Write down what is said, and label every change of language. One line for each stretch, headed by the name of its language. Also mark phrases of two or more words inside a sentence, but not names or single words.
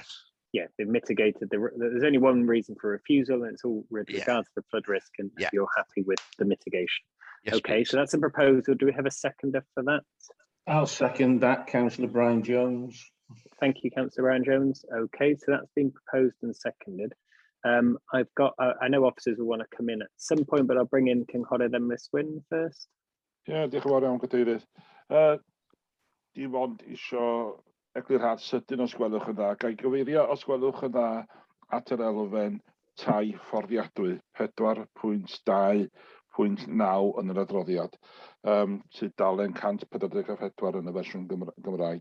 English: Yeah, they've mitigated there's only one reason for refusal, and it's all with regards to the flood risk, and you're happy with the mitigation. Yes, okay, please. So that's a proposal. Do we have a seconder for that? I'll second that, Councillor Brian Jones. Thank you, Councillor Brian Jones. Okay, so that's been proposed and seconded. I've got, I know officers will want to come in at some point, but I'll bring in Cynghorydd Emrys Wyn first.
Welsh: Diolch yn fawr iawn, Cadeirydd. Dim ond isio eglurhad sydyn os gwelwch yn dda. Gai gyfeirio os gwelwch yn dda at yr elfen tai fforddiadwy 4.2.9 yn yr adroddiad, sydd dalen 144 yn y fersiwn Gymraeg.